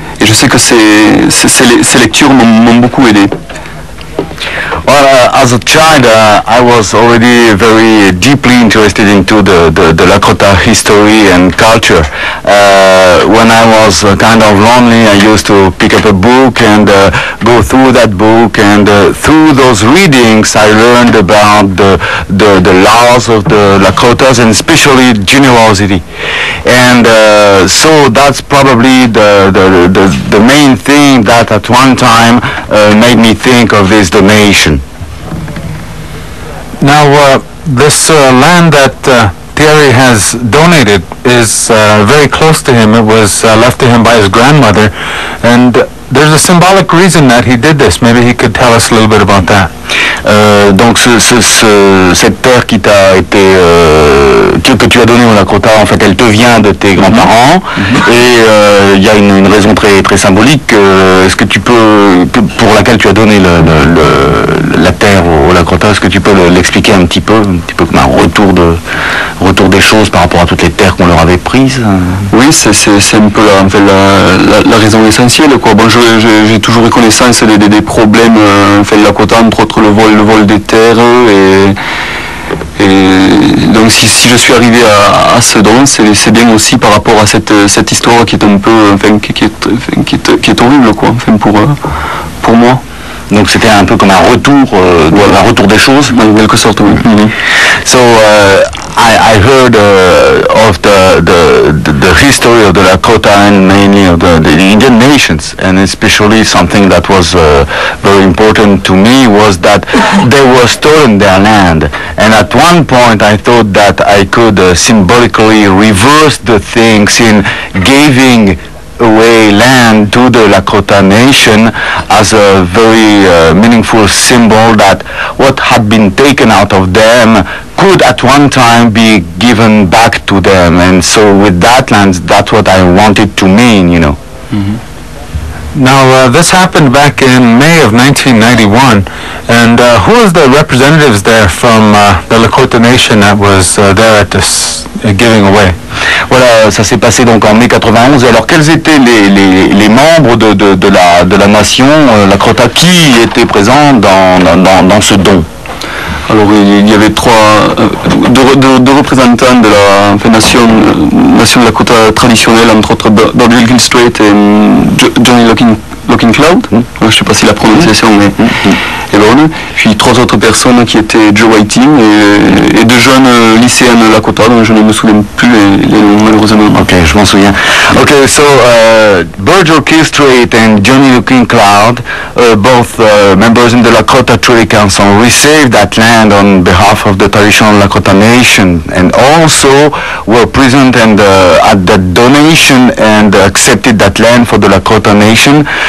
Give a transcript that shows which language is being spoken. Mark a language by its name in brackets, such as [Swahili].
[French] Et je sais que ces lectures m'ont beaucoup aidé. [English] Well, as a child, I was already very deeply interested into the Lakota history and culture. When I was kind of lonely, I used to pick up a book and go through that book, and through those readings, I learned about the laws of the Lakotas, and especially generosity. And so that's probably the main thing that at one time made me think of this donation. Now, this land that Thierry has donated is very close to him. It was left to him by his grandmother, and there's a symbolic reason that he did this. Maybe he could tell us a little bit about that. [French] Donc cette terre qui t'a été que tu as donnée au Lakota, en fait, elle te vient de tes grands-parents, et il y a une raison très symbolique. Est-ce que tu peux, pour laquelle tu as donné la terre au Lakota, est-ce que tu peux l'expliquer un petit peu comme un retour des choses par rapport à toutes les terres qu'on leur avait prises? Oui, c'est un peu la raison essentielle, quoi. Bon, j'ai toujours eu connaissance des problèmes Lakota, entre autres le vol des terres, et donc si je suis arrivé à ce don, c'est bien aussi par rapport à cette histoire qui est un peu, qui est horrible, quoi, pour moi. Donc c'était un peu comme un retour des choses, en quelque sorte. Oui. Mm-hmm. [English] So I heard of the history of the Lakota, and mainly of the Indian nations, and especially something that was very important to me was that they were stolen their land, and at one point I thought that I could symbolically reverse the things in giving away land to the Lakota nation as a very meaningful symbol that what had been taken out of them could at one time be given back to them. And so with that land, that's what I wanted to mean, Mm-hmm. Now, this happened back in May of 1991, and who was the representatives there from the Lakota Nation that was there at this giving away? [French] Voilà, ça s'est passé donc en mai 91. Alors, quels étaient les membres de la nation Lakota qui étaient présents dans ce don? Alors il y avait deux représentants de la nation Lakota traditionnelle, entre autres Bill Gilstraight et Johnny Looking Cloud, je ne sais pas si la prononciation est bonne. Puis 3 autres personnes qui étaient Joe Whiting et 2 jeunes lycéens de Lakota dont je ne me souviens plus les noms malheureusement. Ok, je m'en souviens. [English] Okay, so Virgil Kilstraight and Johnny Looking Cloud, both members in the Lakota Treaty Council, received that land on behalf of the traditional Lakota Nation, and also were present and at the donation and accepted that land for the Lakota Nation.